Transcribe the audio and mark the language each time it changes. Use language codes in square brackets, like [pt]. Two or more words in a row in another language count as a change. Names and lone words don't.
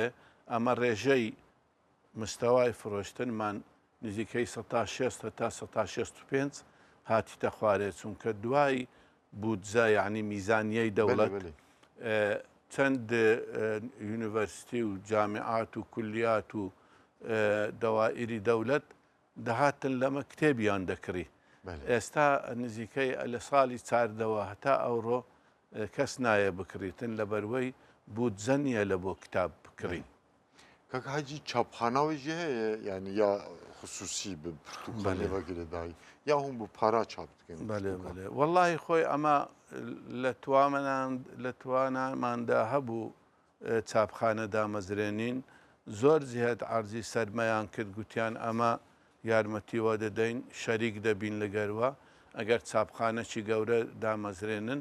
[ckb] ئەمە ڕێژەی مستەوای فرۆشتنمان نزیکەی 16 تا 165 هاتیتە خوارێ، چونکە دوای بودجە یعنی میزانیەی دەوڵەت چەند یونیڤەرسیتی و جامعات و کولیات و دەوائری دەوڵەت دەهاتن لەمە کتێبیان دەکڕی. ئێستا نزیکەی لە ساڵی چاردەوە هەتا ئەوڕۆ کەس نایە بکڕیتن لەبەروەی بودجە نییە لە بۆ کتاب بکڕین. [ku] Kak hacî çapxana jî heye yani ya xusûsî bi pirtûkxanê vekirê dayî ya hûn bi para çap dikin. [ckb] بەێ بەێ وەڵی خۆی ئەمە لە تواناماندا هەبوو چاپخانە دامەزرێنین. زۆر زیاد عەرزی سەرمەیان کرد، گوتیان ئەمە یارمەتیوە دەدەین، شەریک دەبین لەگەروە ئەگەر چاپخانەی گەورە دامەزرێنن.